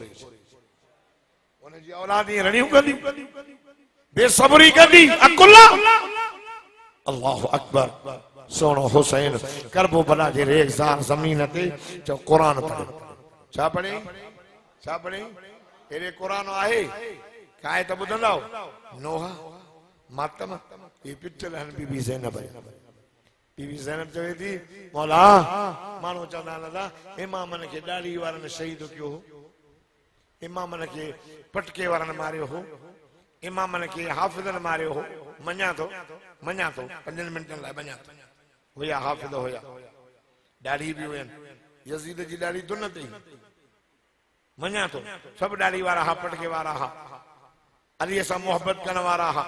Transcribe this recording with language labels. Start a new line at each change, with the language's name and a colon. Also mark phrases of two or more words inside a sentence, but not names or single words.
Sindhi: उनजी औलाद ईअं रड़ियूं कंदी बेसब्री कंदी अकुला।
Arabic: الله أكبر.
Sindhi: सोनो हुसैन करबो बला जे रेगज़ार ज़मीन ते चो कुरान पढ़े। छा पढ़े छा पढ़े एरे कुरान आहे काए त ॿुधंदव नोहा मातम ये पिटल हन बीबी ज़ैनब। बीबी ज़ैनब चवे थी मौला माण्हू चवंदा आहिनि दादा इमामनि खे ॾाढ़ी वारनि शहीद कयो हो, इमामनि खे पटके वारनि मारियो हो, इमामनि खे हाफ़िज़नि मारियो हो। मञा थो 5 मिंटनि लाइ मञा थो हुया हाफ़िज़ हुया ॾाढ़ी बि हुयनि यज़ीद जी ॾाढ़ी दुन ते मञा थो सभु ॾाढ़ी वारा हा पटके वारा हा अलीअ सां मोहबत करण वारा हा।